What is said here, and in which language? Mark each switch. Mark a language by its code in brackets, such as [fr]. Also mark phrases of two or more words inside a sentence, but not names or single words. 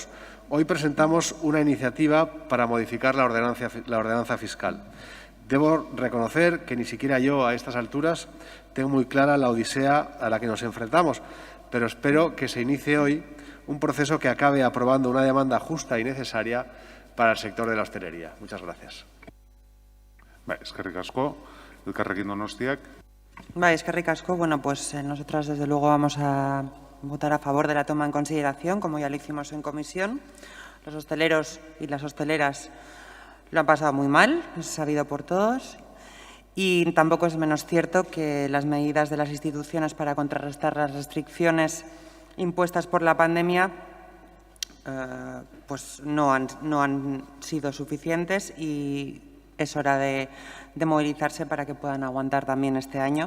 [es] Hoy presentamos una iniciativa para modificar la ordenanza fiscal. Debo reconocer que ni siquiera yo, a estas alturas, tengo muy clara la odisea a la que nos enfrentamos, pero espero que se inicie hoy un proceso que acabe aprobando una demanda justa y necesaria para el sector de la hostelería. Muchas gracias. [eu] Eskerrik asko, Elkarrekin Donostiak. Eskerrik asko. [es] Bueno, pues nosotras desde luego vamos a votar a favor de la toma en consideración, como ya lo hicimos en comisión. Los hosteleros y las hosteleras lo han pasado muy mal, es sabido por todos. Y tampoco es menos cierto que las medidas de las instituciones para contrarrestar las restricciones impuestas por la pandemia pues no han sido suficientes y es hora de movilizarse para que puedan aguantar también este año.